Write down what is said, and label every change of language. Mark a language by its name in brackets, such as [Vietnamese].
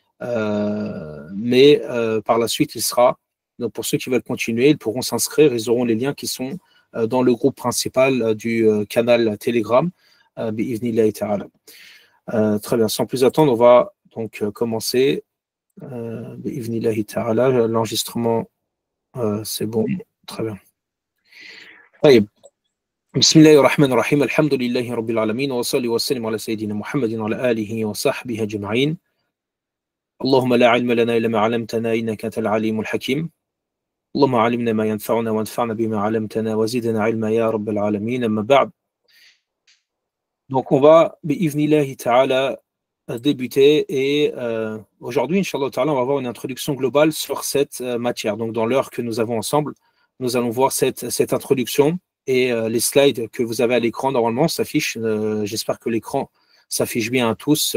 [French] Mais par la suite, il sera, donc pour ceux qui veulent continuer, ils pourront s'inscrire, ils auront les liens qui sont dans le groupe principal du canal Telegram, [Arabic] bi'idhnillahi ta'ala. [French] Très bien, sans plus attendre, on va donc commencer. [Arabic] Bi'idhnillahi ta'ala, [French] l'enregistrement, c'est bon, très bien. Allez. [Arabic] بسم الله الرحمن الرحيم الحمد لله رب العالمين وصلي وسلم على سيدنا محمد وعلى آله وصحبه أجمعين اللهم لا علم لنا إلا ما علمتنا إنك أنت العليم الحكيم اللهم علمنا ما ينفعنا وانفعنا بما علمتنا وزدنا علما يا رب العالمين أما بعد. [French] Donc on va [Arabic] bi'ivnillahi ta'ala [French] débuter et aujourd'hui [Arabic] Inch'Allah ta'ala [French] on va avoir une introduction globale sur cette matière. Donc dans l'heure que nous avons ensemble, nous allons voir cette introduction. Et les slides que vous avez à l'écran, normalement, s'affichent. J'espère que l'écran s'affiche bien à tous.